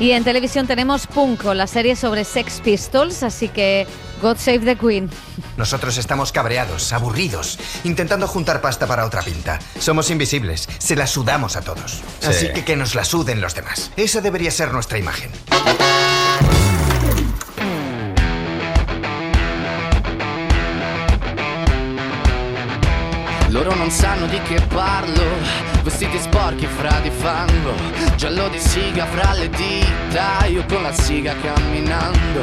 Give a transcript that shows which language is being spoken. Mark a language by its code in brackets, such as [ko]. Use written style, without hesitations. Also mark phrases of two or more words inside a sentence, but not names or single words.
[es] Y en televisión tenemos Punko, la serie sobre Sex Pistols, así que God Save the Queen. Nosotros estamos cabreados, aburridos, intentando juntar pasta para otra pinta. Somos invisibles, se la sudamos a todos. Sí. Así que nos la suden los demás. Esa debería ser nuestra imagen. [it] Loro non sanno di che parlo, vestiti sporchi fra di fango, giallo di siga fra le dita, io con la siga camminando.